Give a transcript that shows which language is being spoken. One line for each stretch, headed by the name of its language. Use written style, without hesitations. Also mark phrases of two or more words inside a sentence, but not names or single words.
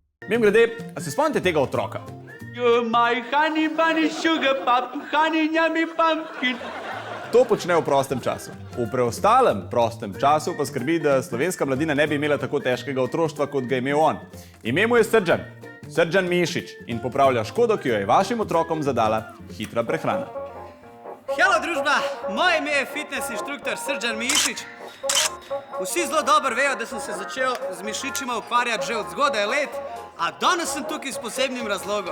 Slovenian: Mimogrede, a se spomnite tega otroka?
English: You're my honey bunny sugar pop, honey yummy pumpkin.
Slovenian: To počne v prostem času. V preostalem prostem času pa skrbi, da slovenska mladina ne bi imela tako težkega otroštva, kot ga je imel on. Ime mu je Srdžan, Srdžan Mišič, in popravlja škodo, ki jo je vašim otrokom zadala hitra prehrana. Hello, družba! Moje ime je fitness inštruktor Srdžan Mišič. Vsi zelo dobro vejo, da sem se začel z mišičima ukvarjati že od zgodaj let, a danes sem tukaj s posebnim razlogom.